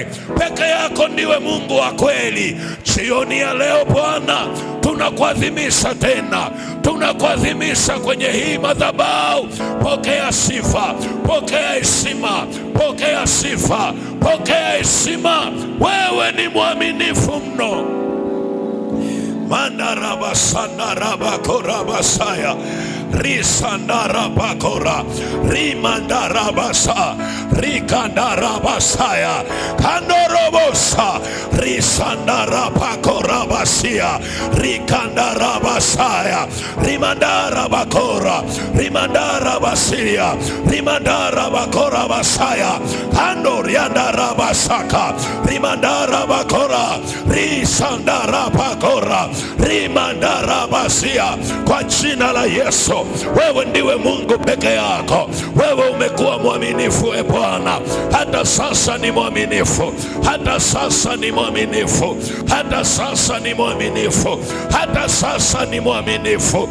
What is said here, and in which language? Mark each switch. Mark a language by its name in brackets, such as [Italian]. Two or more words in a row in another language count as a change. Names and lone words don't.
[Swahili] Peke yako ndiwe Mungu wa kweli. Jioni ya leo Bwana, tunakuadhimisha tena. Tunakuadhimisha kwenye hii madhabahu. Pokea sifa, pokea heshima, pokea sifa, pokea heshima. Wewe ni mwaminifu mno. Mandaraba sandaraba korabasaya risandarabakora rimandarabasa rikandarabasaya kandorobosa risandarabakorabasia rikandarabasaya rimandarabakora rimandarabasia rimandarabakorabasaya kandoriandarabasaka rimandarabakora risandarabakora rimandarabasia. Kwa jina la Yesu, wewe ndiwe Mungu peke yako. Wewe umekuwa mwaminifu e Bwana. Hata sasa ni mwaminifu. Hata sasa ni mwaminifu. Hata sasa ni mwaminifu. Hata sasa ni mwaminifu.